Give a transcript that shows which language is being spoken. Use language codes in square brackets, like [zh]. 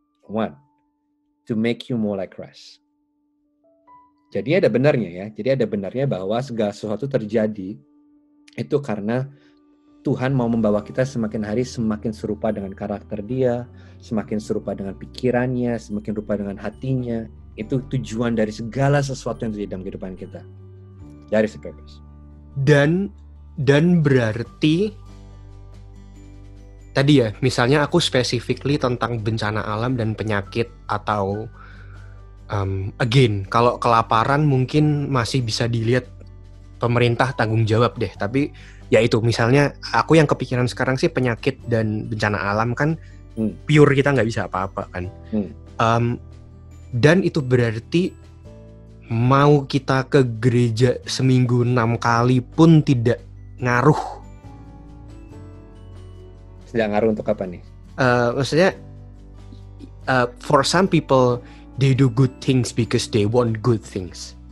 [en] One, to make you more like Christ. [id] Jadi ada benarnya ya. Jadi ada benarnya bahwa segala sesuatu terjadi itu karena Tuhan mau membawa kita semakin hari semakin serupa dengan karakter Dia, semakin serupa dengan pikirannya, semakin serupa dengan hatinya. Itu tujuan dari segala sesuatu yang terjadi dalam kehidupan kita. [en] That is the purpose. [id] Dan berarti tadi ya, misalnya aku specifically tentang bencana alam dan penyakit atau again, kalau kelaparan mungkin masih bisa dilihat pemerintah tanggung jawab deh. Tapi ya itu, misalnya aku yang kepikiran sekarang sih penyakit dan bencana alam kan pure kita nggak bisa apa-apa kan. Dan itu berarti mau kita ke gereja seminggu 6 kali pun tidak ngaruh. Tidak ngaruh untuk apa nih? Maksudnya [en] for some people they do good things because they want good things.